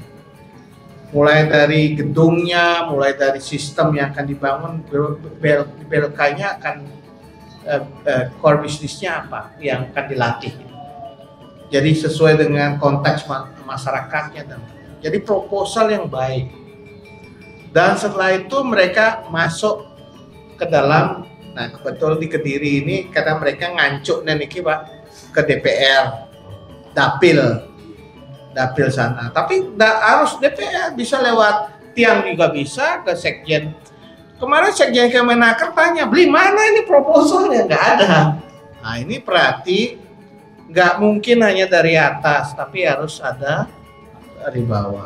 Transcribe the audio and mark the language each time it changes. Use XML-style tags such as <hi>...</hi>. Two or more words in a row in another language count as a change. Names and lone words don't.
<id>Mulai dari gedungnya, mulai dari sistem yang akan dibangun, BLK-nya akan core bisnisnya apa yang akan dilatih. Jadi sesuai dengan konteks masyarakatnya. Jadi proposal yang baik. Dan setelah itu mereka masuk ke dalam, nah kebetulan di Kediri ini karena mereka ngancuk niki Pak ke DPR, dapil sana. Tapi harus DPR, bisa lewat tiang juga bisa ke sekjen. Kemarin sekjen Kemenaker tanya, beli mana ini proposalnya? Nggak ada. Nah ini berarti nggak mungkin hanya dari atas, tapi harus ada dari bawah.</id>